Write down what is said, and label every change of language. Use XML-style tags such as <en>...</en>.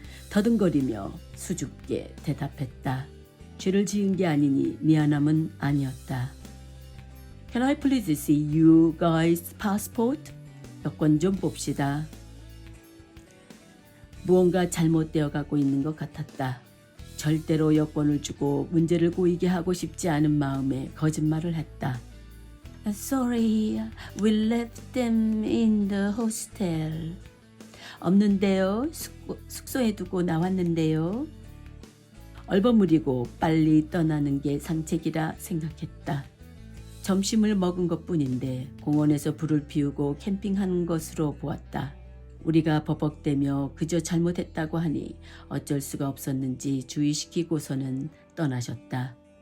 <ko>더듬거리며 수줍게 대답했다. 죄를 지은 게 아니니 미안함은 아니었다.</ko> <en>Can I please see you guys' passport?</en> <ko>여권 좀 봅시다. 무언가 잘못되어 가고 있는 것 같았다. 절대로 여권을 주고 문제를 고이게 하고 싶지 않은 마음에 거짓말을 했다.</ko> <en>Sorry, we left them in the hostel.</en> <ko>없는데요. 숙소에 두고 나왔는데요. 얼버무리고 빨리 떠나는 게 상책이라 생각했다. 점심을 먹은 것뿐인데 공원에서 불을 피우고 캠핑한 것으로 보았다. 우리가 버벅대며 그저 잘못했다고 하니 어쩔 수가 없었는지 주의시키고서는 떠나셨다.</ko>